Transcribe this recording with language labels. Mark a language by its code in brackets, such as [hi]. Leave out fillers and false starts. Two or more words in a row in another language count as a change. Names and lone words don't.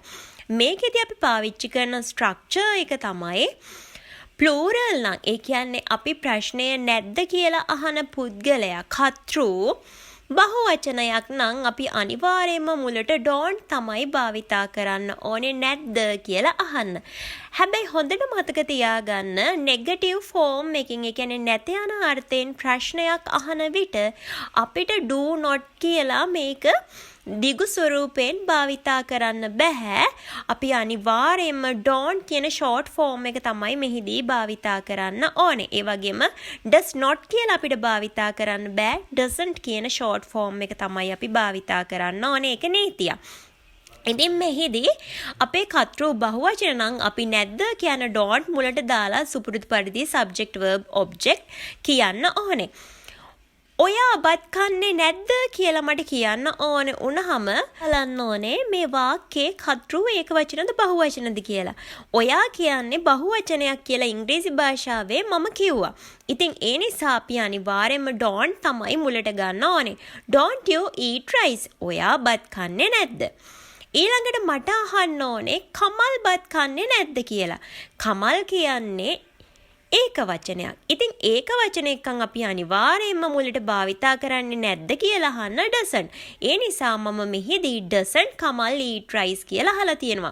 [si] මේකෙදි අපි පාවිච්චි කරන ස්ට්‍රක්චර් එක තමයි plural නම් ඒ කියන්නේ අපි ප්‍රශ්නය නැද්ද කියලා අහන පුද්ගලයා කතෘ බහුවචනයක් නම් අපි අනිවාර්යයෙන්ම මුලට don't තමයි භාවිතා කරන්න ඕනේ නැද්ද කියලා අහන්න. හැබැයි හොඳට මතක තියාගන්න [en] negative form [si] එකකින් ඒ කියන්නේ නැත යන අර්ථයෙන් ප්‍රශ්නයක් අහන විට අපිට [en] do not [si] කියලා මේක දිගු ස්වරූපයෙන් භාවිතා කරන්න බෑ. අපි අනිවාර්යයෙන්ම don't කියන [en] short form [si] එක තමයි මෙහිදී භාවිතා කරන්න ඕනේ. ඒ වගේම [en] does not [si] කියලා අපිට භාවිතා කරන්න බෑ. doesn't කියන [en] short form [si] එක තමයි අපි භාවිතා කරන්න ඕනේ. ඒක නීතියක්. ඉතින් මෙහිදී අපේ කර්තෘ බහුවචන නම් අපි නැද්ද කියන don't මුලට දාලා සුපුරුදු පරිදි [en] subject verb object [si] කියන්න ඕනේ. ඔයා බත් කන්නේ නැද්ද කියලා මට කියන්න ඕනේ වුණාම බලන්න ඕනේ මේ වාක්‍යයේ කර්තෘ ඒකවචනද බහුවචනද කියලා. ඔයා කියන්නේ බහුවචනයක් කියලා ඉංග්‍රීසි භාෂාවේ මම කිව්වා. ඉතින් ඒ නිසා අපි අනිවාර්යයෙන්ම don't තමයි මුලට ගන්න ඕනේ. [en] Don't you eat rice? [si] ඔයා බත් කන්නේ නැද්ද? ඊළඟට මට අහන්න ඕනේ කමල් බත් කන්නේ නැද්ද කියලා. කමල් කියන්නේ ඒක වචනයක්. ඉතින් ඒක වචන එක්කන් අපි අනිවාර්යයෙන්ම මුලට භාවිතා කරන්නේ නැද්ද කියලා අහන්න doesn't. ඒ නිසා මම මෙහිදී [en] doesn't කමල් eat rice [si] කියලා අහලා තියෙනවා.